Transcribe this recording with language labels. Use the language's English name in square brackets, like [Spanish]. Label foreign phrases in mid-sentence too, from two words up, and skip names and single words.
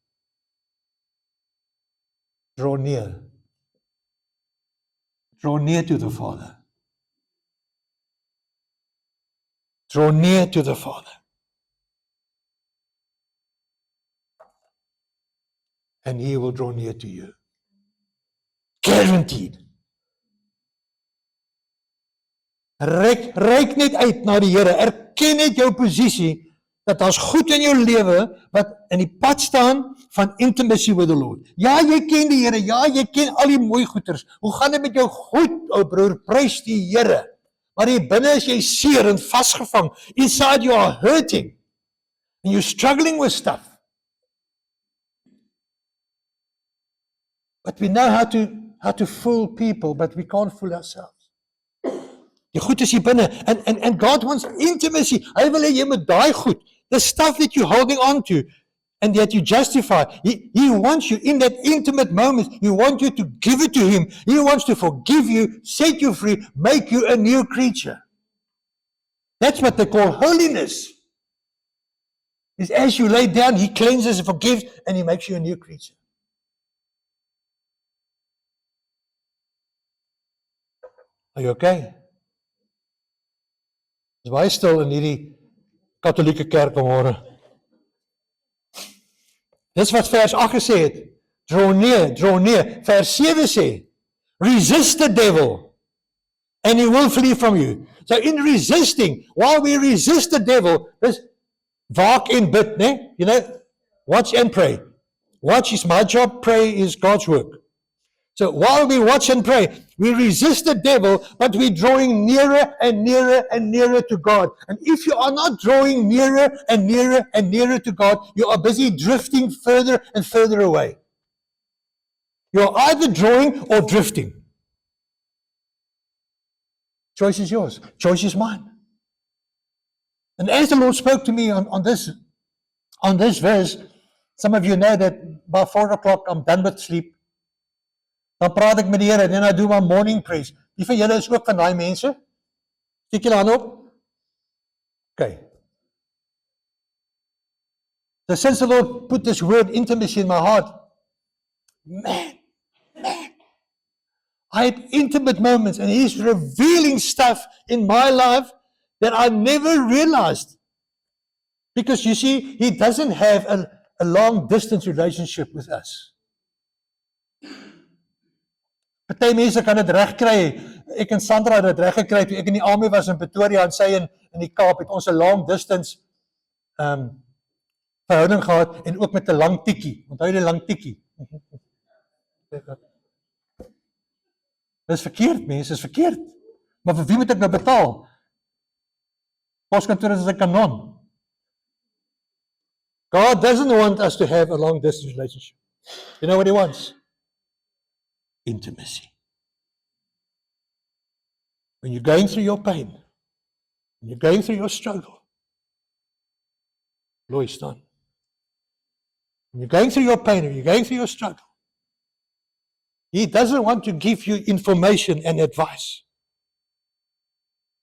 [English] Draw near. Draw near to the Father. Draw near to the Father. And he will draw near to you. Guaranteed. [Afrikaans] Reik net uit na die Here. Erken net jou posisie dat daar's goed in jou lewe wat in die pad staan van [English] intimacy with the Lord. [Afrikaans] Ja, jy ken die Here. Ja, jy ken al die mooi goeders. Hoe gaan dit met jou? Goed, ou broer, prys die Here. Maar hier binne is jy seer en vasgevang. [English] Inside you are hurting. And you're struggling with stuff. But we know how to fool people, but we can't fool ourselves. [Afrikaans] Die goed is hier binne. [English] And God wants intimacy. [Afrikaans] Hy wil hê jy moet daai goed, [English] the stuff that you're holding on to, and that you justify. He wants you in that intimate moment. He wants you to give it to him. He wants to forgive you, set you free, make you a new creature. That's what they call holiness. Is as you lay down, he cleanses and forgives, and he makes you a new creature. Are you okay? [Afrikaans] Dis baie stil in hierdie katholieke kerk vanmôre. Dis wat vers 8 gesê het. [English] Draw near, draw near. [Afrikaans] Vers 7 sê, [English] resist the devil and he will flee from you. So in resisting, while we resist the devil, [Afrikaans] dis waak en bid, né? [English] You know, watch and pray. Watch is my job, pray is God's work. So while we watch and pray, we resist the devil, but we're drawing nearer and nearer and nearer to God. And if you are not drawing nearer and nearer and nearer to God, you are busy drifting further and further away. You're either drawing or drifting. Choice is yours. Choice is mine. And as the Lord spoke to me on this verse, some of you know that by 4 o'clock I'm done with sleep. [Afrikaans] Dan praat ek met die Here, [English] then I do my morning praise. [Afrikaans] Die van julle is ook van daai mense? Steek julle hand op? Okay. [English] So since the Lord put this word intimacy in my heart, man, I had intimate moments and he's revealing stuff in my life that I never realized. Because you see, he doesn't have a long distance relationship with us. [Afrikaans] Party mense kan dit reg kry. Ek en Sandra het dit reg gekry toe ek in die army was in Pretoria en sy in die Kaap het ons 'n [English] long distance [Afrikaans] verhouding gehad en ook met 'n lang tikkie. Onthou jy die lang tikkie? Dis verkeerd, mense, is verkeerd. Maar vir wie moet ek nou betaal? Poskantoor is 'n kanon. [English] God doesn't want us to have a long distance relationship. You know what he wants? Intimacy. When you're going through your pain, when you're going through your struggle, Lois done. When you're going through your pain, when you're going through your struggle, he doesn't want to give you information and advice.